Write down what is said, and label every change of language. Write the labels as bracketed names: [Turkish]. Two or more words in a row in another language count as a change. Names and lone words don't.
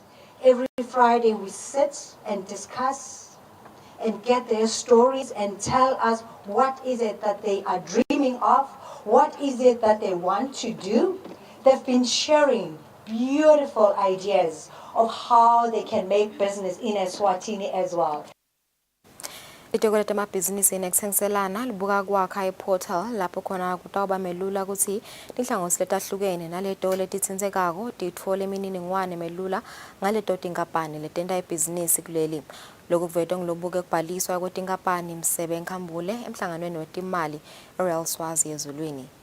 [English] Every Friday we sit and discuss and get their stories and tell us what is it that they are dreaming of, what is it that they want to do. They've been sharing beautiful ideas of how they can make business in Eswatini as well. [Swati] Itoko letemabhizinisi nekutsengiselana libuka kwakha iportal lapho khona kutawuba melula ukuthi tinhlangosi letahlukene naleto letitsindzekako titfole imininingwane melula ngaleto tinkampani letenta ibhizinisi kuleli. Lokhu kuvetwa ngilobuke kubhaliswa kwetinkampani Msebe Nkhambule emhlanganweni wetimali eRoyal Swazi ezulwini.